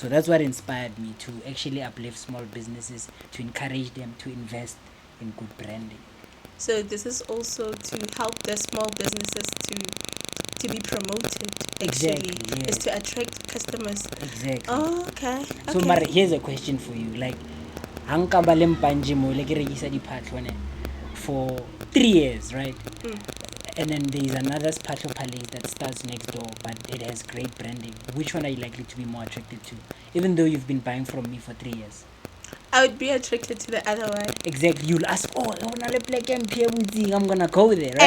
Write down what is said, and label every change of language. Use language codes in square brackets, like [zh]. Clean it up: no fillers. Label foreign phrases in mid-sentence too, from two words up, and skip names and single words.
[en] So that's what inspired me to actually uplift small businesses, to encourage them to invest in good branding. So this is also to help the small businesses to be promoted. Actually, Exactly, is yes. to attract customers. Exactly. Oh, okay. So Mara, here's a question for you. Like, [tn] hanka ba le mpanje mo le ke rekisa diphatlho ne [en] for 3 years, right? And then there's another Patlo Palace that starts next door, but it has great branding. Which one are you likely to be more attracted to, even though you've been buying from me for 3 years? I would be attracted to the other one. Exactly. You'll ask, oh, I'm gonna go there, right?